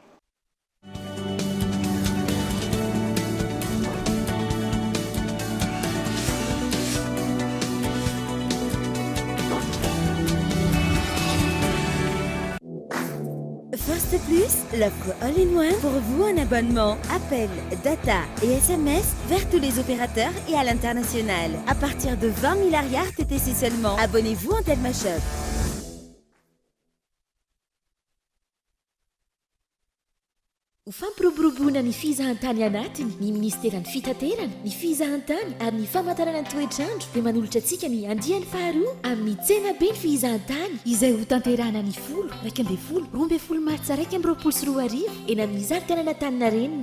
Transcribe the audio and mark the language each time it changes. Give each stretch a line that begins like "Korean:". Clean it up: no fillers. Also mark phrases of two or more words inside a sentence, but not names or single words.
French: First Plus, l'offre
English: all-in-one
French: pour vous en abonnement, appel, data et SMS vers tous les opérateurs et à l'international. À partir de 20 000 ariards TTC seulement. Abonnez-vous en Telma Shop.
Malagasy: Fampiroborobona ny fizahantany anatiny ny ministeran'ny fitaterana ny fizahantany ary ny famantarana ny toetrandro dia manolotra antsika ny andiany faharoa amin'ny tsena be ny fizahantany izay ho tanterahana ny 10, 12, eny amin'ny zarikanana Taninarenina.